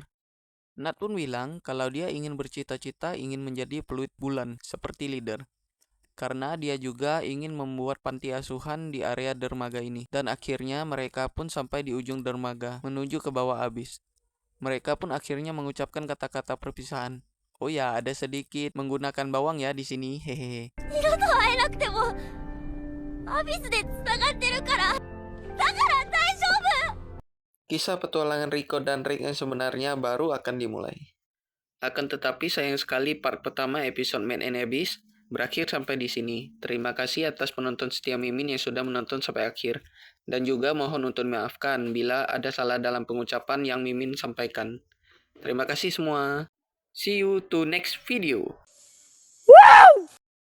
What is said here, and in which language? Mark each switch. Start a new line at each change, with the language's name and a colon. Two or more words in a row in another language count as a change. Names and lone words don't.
Indonesian: Nat pun bilang kalau dia ingin bercita-cita ingin menjadi peluit bulan seperti leader. Karena dia juga ingin membuat panti asuhan di area dermaga ini. Dan akhirnya mereka pun sampai di ujung dermaga menuju ke bawah Abyss. Mereka pun akhirnya mengucapkan kata-kata perpisahan. Oh ya, ada sedikit menggunakan bawang ya di sini, hehehe.
Japanese: 二度と会えなくてもアビスで繋がってるからだから大丈夫。
Indonesian: Kisah petualangan Riko dan Rick yang sebenarnya baru akan dimulai. Akan tetapi sayang sekali part pertama episode Made in Abyss berakhir sampai di sini. Terima kasih atas penonton setia Mimin yang sudah menonton sampai akhir. Dan juga mohon untuk maafkan bila ada salah dalam pengucapan yang Mimin sampaikan. Terima kasih semua.
English: See you to next video.